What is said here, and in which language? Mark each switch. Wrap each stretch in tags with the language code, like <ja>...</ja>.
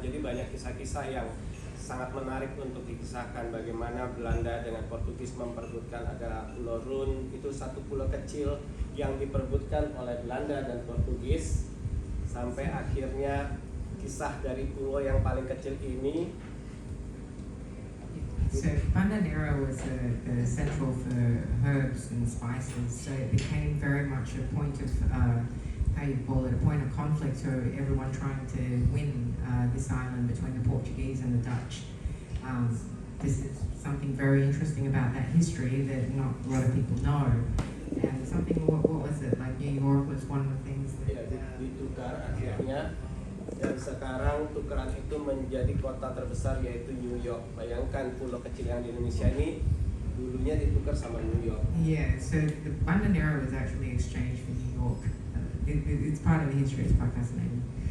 <id>Jadi banyak kisah-kisah yang sangat menarik untuk dikisahkan bagaimana Belanda dengan Portugis memperebutkan. Ada Pulau Run, itu satu pulau kecil yang diperebutkan oleh Belanda dan Portugis sampai akhirnya kisah dari pulau yang paling kecil ini.</id> <en>So Banda Neira was central for herbs and spices, so it became very much a point of, how you call it, a point of conflict for everyone trying to win this island between the Portuguese and the Dutch. This is something very interesting about that history that not a lot of people know. And something, what was it, like New York was one of the things that...</en> <id>Ya, ditukar akhirnya dan sekarang tukeran itu menjadi kota terbesar yaitu New York. Bayangkan pulau kecil yang di Indonesia ini dulunya ditukar sama New York.</id> <en>Yeah, so the Banda Neira was actually exchanged for New York. It's part of the history, it's quite fascinating.</en>